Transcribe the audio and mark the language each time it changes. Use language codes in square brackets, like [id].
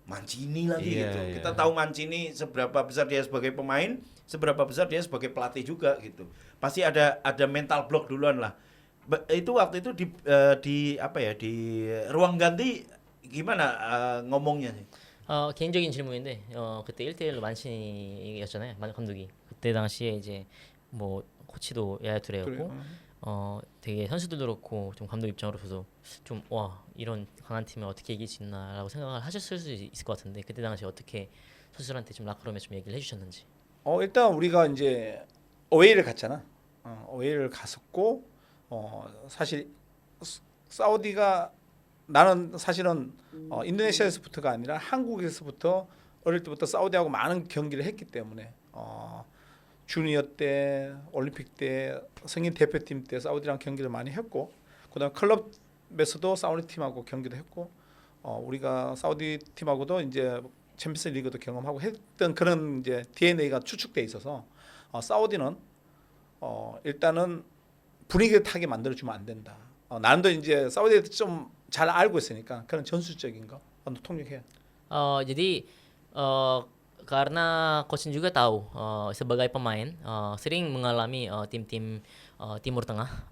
[id] Mancini lagi Iya, gitu. iya. Kita tahu Mancini seberapa besar dia sebagai pemain, seberapa besar dia sebagai pelatih juga gitu. Pasti ada mental block duluan lah. Itu waktu itu di ruang ganti gimana ngomongnya sih? [ko] 개인적인 질문인데 그때 1대1로 만신이었잖아요. 감독이. 그때 당시에 이제 뭐 코치도 야야투레였고 되게 선수들도 그렇고 좀 감독 입장으로서도 좀 와 이런 강한 팀을 어떻게 이길 수 있나라고 생각을 하셨을 수 있을 것 같은데 그때 당시 어떻게 선수들한테 좀 라커룸에 좀 얘기를 해주셨는지. 일단 우리가 이제 어웨이를 갔잖아. 어웨이를 갔었고 사실 사우디가 나는 사실은 인도네시아에서부터가 아니라 한국에서부터 어릴 때부터 사우디하고 많은 경기를 했기 때문에 주니어 때, 올림픽 때, 성인 대표팀 때 사우디랑 경기를 많이 했고, 그다음 클럽에서도 사우디 팀하고 경기도 했고, 우리가 사우디 팀하고도 이제 챔피언스 리그도 경험하고 했던 그런 이제 DNA가 추측돼 있어서 사우디는 일단은 분위기를 타게 만들어주면 안 된다. 나도 이제 사우디에 좀 잘 알고 있으니까 그런 전술적인 거 통역해야. [id] Jadi karena coach juga tahu sebagai pemain sering mengalami tim-tim Timur Tengah.